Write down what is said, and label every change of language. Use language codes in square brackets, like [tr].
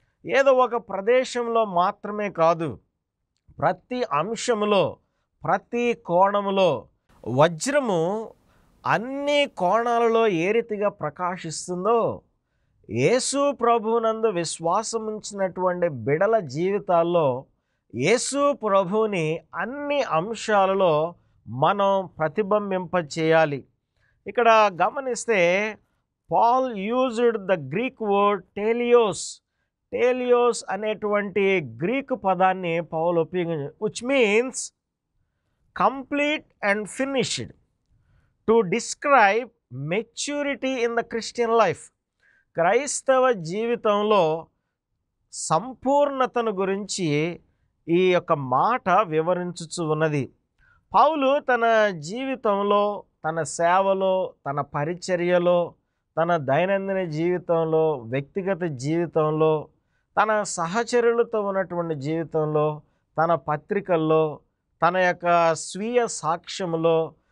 [te] ఏదో ఒక ప్రదేశంలో మాత్రమే కాదు, ప్రతి అంశంలో, ప్రతి కోణములో వజ్రము అన్ని కోణాలలో ఏ రీతిగా ప్రకాశిస్తుందో, యేసు ప్రభువునందు విశ్వాసం ఉంచినటువంటి బిడల జీవితాల్లో యేసు ప్రభువుని అన్ని అంశాలలో మనం ప్రతిబింబింప చేయాలి. [en] ఇక్కడ గమనిస్తే Paul used the Greek word టేలియోస్. [te] టేలియోస్ అనేటువంటి గ్రీకు పదాన్ని పౌలు ఉపయోగించాడు, [en] Which means complete and finished, to describe maturity in the Christian life. [te] క్రైస్తవ జీవితంలో సంపూర్ణతను గురించి ఈ యొక్క మాట వివరించుచు ఉన్నది. పౌలు తన జీవితంలో, తన సేవలో, తన పరిచర్యలో, తన దైనందిన జీవితంలో, వ్యక్తిగత జీవితంలో, తన సహచరులతో ఉన్నటువంటి జీవితంలో, తన పత్రికల్లో, తన యొక్క స్వీయ సాక్ష్యములో,